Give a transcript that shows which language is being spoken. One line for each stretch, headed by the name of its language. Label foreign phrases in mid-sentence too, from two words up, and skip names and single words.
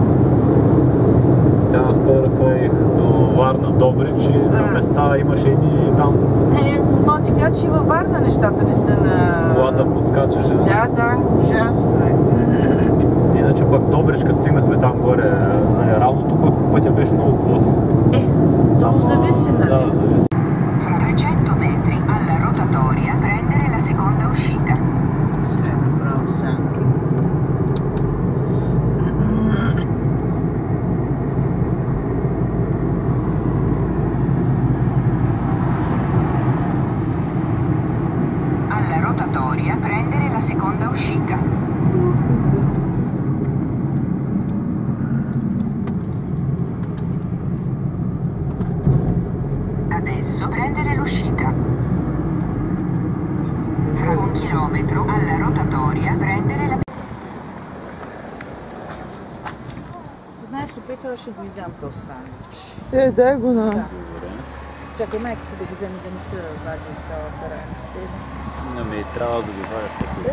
Bulgarian: Сега наскоро ходих до Варна, Добрич и на места имаше едни там. Но ти кажа, че и във Варна нещата не са на... Колата подскачаше. Да, ужасно е. Иначе пък Добрич, като стигнахме там горе, нали, равното пък пътя беше много хубав. То зависи, нали? Да, зависи.
Italian: Fra 300 metri alla rotatoria prendere la seconda uscita.
Bulgarian: Ще направо санки.
Italian: Alla rotatoria prendere la seconda uscita. Adesso prendere l'uscita. Fra 1 chilometro alla rotatoria prendere la...
Bulgarian: Знаеш ли, Петър, ще го изям този сандвич. Дай го на... Чакай майката да го вземе да не се вади от цялата раница. Не ми трябва да ги варя, защото...